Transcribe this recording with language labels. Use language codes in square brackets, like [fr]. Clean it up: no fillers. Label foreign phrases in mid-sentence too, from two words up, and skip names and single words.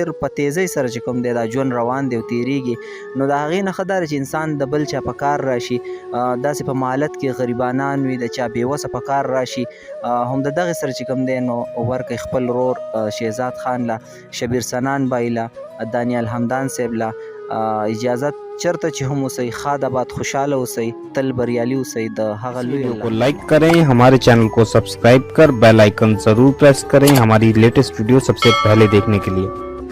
[ps] په تیزۍ سره چې کوم دی دا ژوند روان دی او تیریږي نو د هغې نه ښه دا چې انسان د بل چا په کار راشي داسې په مالت کې غریبانان وي د چا بېوسه په کار راشي هم د دغې سره چې کوم دی نو ورکړئ خپل ورور شهزاد خان له شبیر سنان بای له دانیال همدان صاحب له اجازت چرته چې هم اوسئ ښاد آباد خوشحاله اوسئ تل بریالي اوسئ د هغه لوی [ur] کو لائک کریں ہمارے چینل کو سبسکرائب کر بیل آئیکن ضرور پریس کریں ہماری لیٹسٹ ویڈیو سب سے پہلے دیکھنے کے لیے.